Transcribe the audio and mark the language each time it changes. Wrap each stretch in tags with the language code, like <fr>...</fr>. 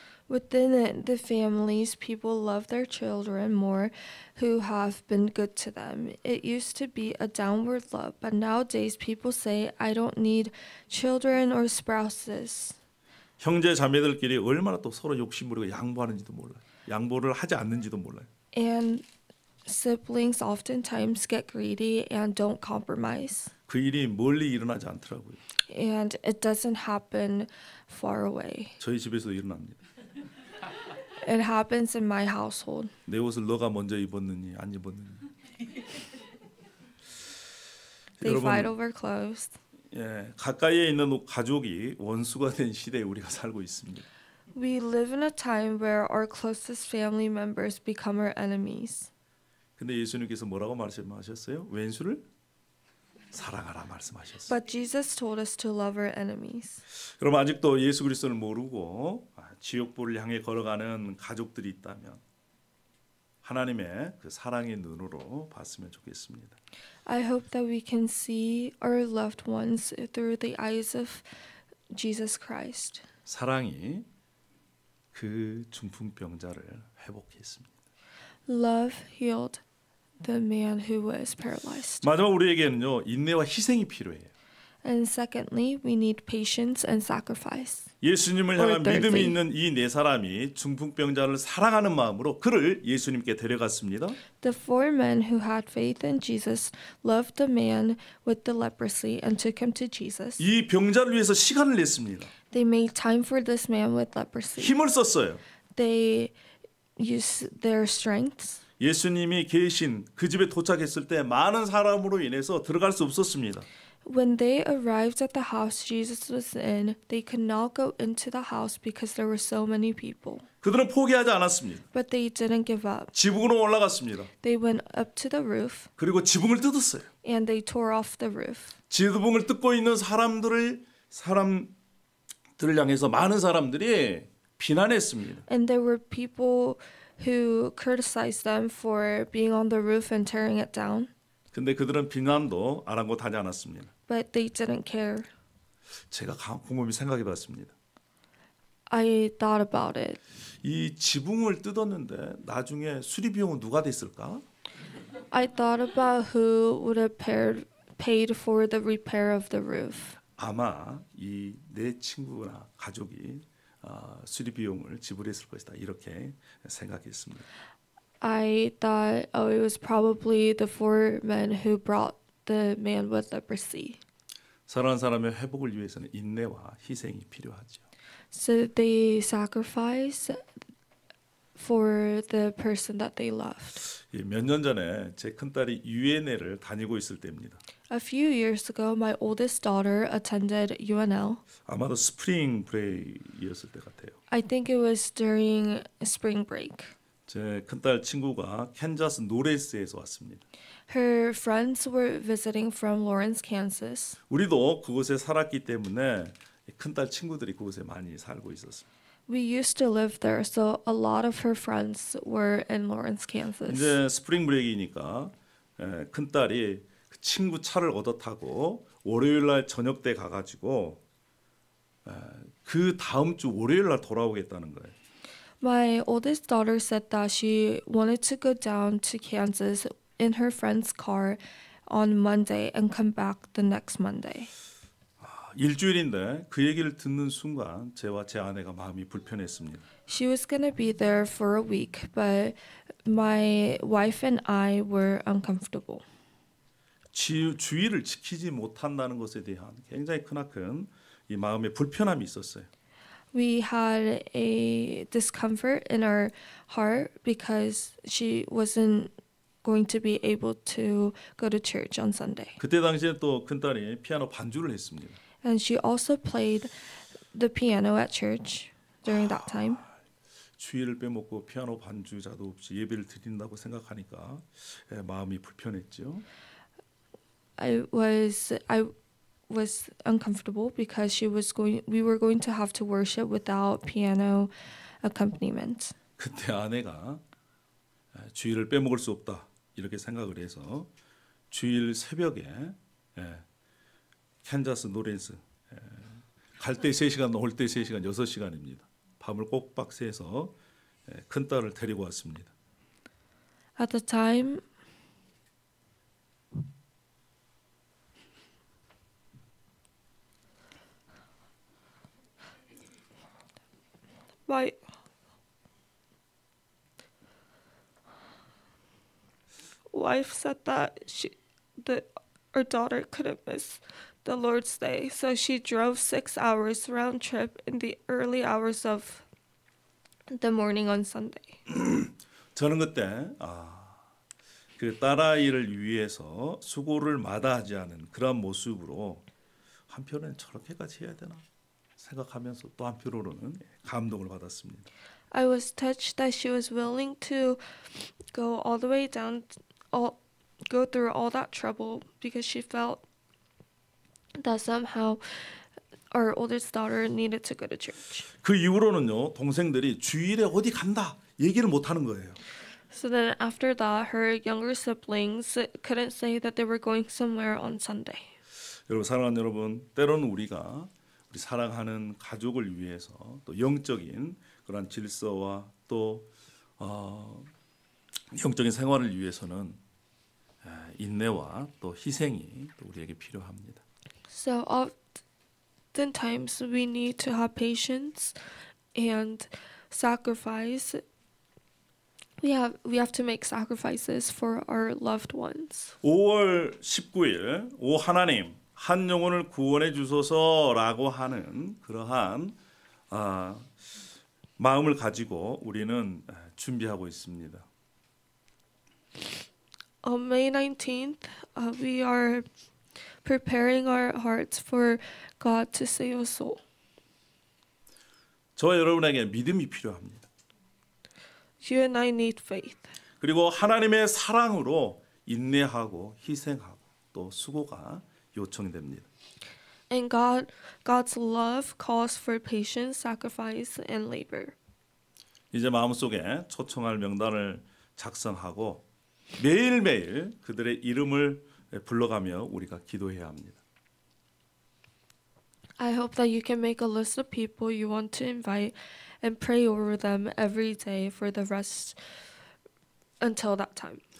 <en>Within the families, people love their children more who have been good to them. It used to be a downward love, but nowadays people say, I don't need children or spouses.</en> <ko>형제 자매들끼리 얼마나 또 서로 욕심부리고 양보하는지도 몰라요. 양보를 하지 않는지도 몰라요.</ko> <en>And siblings oftentimes get greedy and don't compromise.</en> <ko>그 일이 멀리 일어나지 않더라고요.</ko> <en>And it doesn't happen far away.</en> <ko>저희 집에서도 일어납니다.</ko> <en>It happens in my household.</en> <ko>내 옷을 너가 먼저 입었느니 안 입었느니.</ko> <en>They fight over clothes.</en> <ko>예, 가까이에 있는 가족이 원수가 된 시대에 우리가 살고 있습니다.</ko> <en>We live in a time where our closest family members become our enemies.</en> <ko>근데 예수님께서 뭐라고 말씀하셨어요? 왼수를 사랑하라 말씀하셨어요.</ko> <en>But Jesus told us to love our enemies.</en> <ko>여러분 아직도 예수 그리스도를 모르고 지옥불을 향해 걸어가는 가족들이 있다면 하나님의 그 사랑의 눈으로 봤으면 좋겠습니다.</ko> <en>I hope that we can see our loved ones through the eyes of Jesus Christ.</en> <ko>사랑이 그 중풍병자를 회복했습니다.</ko> <en>Love healed the man who was paralyzed.</en> <ko>마지막 우리에게는요 인내와 희생이 필요해요.</ko> <en>And secondly, we need patience and sacrifice.</en> <ko>예수님을</ko> <en>Or</en> <ko>향한</ko> <en>thirdly.</en> <ko>믿음이 있는 이 네 사람이 중풍병자를 사랑하는 마음으로 그를 예수님께 데려갔습니다.</ko> <en>The four men who had faith in Jesus loved the man with the leprosy and took him to Jesus.</en> <ko>이 병자를 위해서 시간을 냈습니다.</ko> <en>They made time for this man with leprosy.</en> <ko>힘을 썼어요.</ko> <en>They used their strengths.</en> <ko>예수님이 계신 그 집에 도착했을 때 많은 사람으로 인해서 들어갈 수 없었습니다.</ko> <en>When they arrived at the house Jesus was in, they could not go into the house because there were so many people.</en> <ko>그들은 포기하지 않았습니다.</ko> <en>But they didn't give up.</en> <ko>지붕으로 올라갔습니다.</ko> <en>They went up to the roof</en> <ko>그리고 지붕을 뜯었어요.</ko> <en>and they tore off the roof.</en> <ko>지붕을 뜯고 있는 사람들을 향해서 많은 사람들이 비난했습니다.</ko> <en>And there were people who criticized them for being on the roof and tearing it down.</en> <ko>근데 그들은 비난도 아랑곳하지 않았습니다.</ko> <en>But they didn't care.</en> <ko>제가 곰곰이 생각해봤습니다.</ko> <en>I thought about it.</en> <ko>이 지붕을 뜯었는데 나중에 수리 비용은 누가 냈을까?</ko> <en>I thought about who would have paid for the repair of the roof.</en> <ko>아마 이 내 친구나 가족이 수리 비용을 지불했을 것이다 이렇게 생각했습니다.</ko> <en>I thought, it was probably the four men who brought the man with leprosy.</en> <ko>사랑하는 사람의 회복을 위해서는 인내와 희생이 필요하죠.</ko> <en>So they sacrificed for the person that they loved.</en> <ko>몇 년 전에 제 큰딸이 UNL을 다니고 있을 때입니다.</ko> <en>A few years ago, my oldest daughter attended UNL.</en> <ko>아마도 스프링 브레이크였을 때 같아요.</ko> <en>I think it was during spring break.</en> <ko>제 큰딸 친구가 캔자스 노레스에서 왔습니다.</ko> <en>Her friends were visiting from Lawrence, Kansas.</en> <ko>우리도 그곳에 살았기 때문에 큰딸 친구들이 그곳에 많이 살고 있었습니다.</ko> <en>We used to live there, so a lot of her friends were in Lawrence, Kansas.</en> <ko>이제 스프링 브레이크이니까 큰딸이 그 친구 차를 얻어 타고 월요일 날 저녁 때 가가지고 그 다음 주 월요일 날 돌아오겠다는 거예요.</ko> <en>My oldest daughter said that she wanted to go down to Kansas in her friend's car on Monday and come back the next Monday.</en> <ko>일주일인데 그 얘기를 듣는 순간 저와 제 아내가 마음이 불편했습니다.</ko> <en>She was going to be there for a week, but my wife and I were uncomfortable.</en> <ko>주의를 지키지 못한다는 것에 대한 굉장히 크나큰 이 마음의 불편함이 있었어요.</ko> <en>We had a discomfort in our heart because she wasn't going to be able to go to church on Sunday.</en> <ko>그때 당시에 또 큰딸이 피아노 반주를 했습니다.</ko> <en>And she also played the piano at church during that time.</en> <ko>주의를 빼먹고 피아노 반주자도 없이 예배를 드린다고 생각하니까 마음이 불편했죠.</ko> <en>I was uncomfortable because we were going to have to worship without piano accompaniment.</en> <ko>그때 아내가 주일을 빼먹을 수 없다 이렇게 생각을 해서 주일 새벽에 캔자스 노렌스 갈 때 3시간 올 때 3시간 6시간입니다. 밤을 꼭박 새서 큰딸을 데리고 왔습니다.</ko> <en>At the time, my wife said that our daughter couldn't miss the Lord's Day, so she drove 6 hours round trip in the early hours of the morning on Sunday.</en> <ko>저는 그때 그 딸아이를 위해서 수고를 마다하지 않은 그런 모습으로 한편은 저렇게까지 해야 되나 생각하면서 또 한편으로는 감동을 받았습니다.</ko> <en>I was touched that she was willing to go all the way down, go through all that trouble because she felt that somehow our oldest daughter needed to go to church.</en> <ko>그 이후로는요 동생들이 주일에 어디 간다 얘기를 못 하는 거예요.</ko> <en>So then after that, her younger siblings couldn't say that they were going somewhere on Sunday.</en> <ko>여러분 사랑하는 여러분, 때로는 우리가 우리 사랑하는 가족을 위해서 또 영적인 그런 질서와 또 영적인 생활을 위해서는 인내와 또 희생이 또 우리에게 필요합니다.</ko> <en>So oftentimes we need to have patience and sacrifice. We have to make sacrifices for our loved ones.</en> <ko>5월 19일 오 하나님 한 영혼을 구원해 주소서라고 하는 그러한 마음을 가지고 우리는 준비하고 있습니다.</ko> <en>On May 19th, we are preparing our hearts for God to save a soul.</en> <ko>저와 여러분에게 믿음이 필요합니다.</ko> <en>You and I need faith.</en> <ko>그리고 하나님의 사랑으로 인내하고 희생하고 또 수고가 요청됩니다.</ko> <en>And God's love calls for patience, sacrifice, and labor.</en> <ko>이제 마음속에 초청할 명단을 작성하고 매일매일 그들의 이름을 불러가며 우리가 기도해야 합니다.</ko> <en>I hope that you can make a list of people you want to invite and pray over them every day for the rest until that time.</en>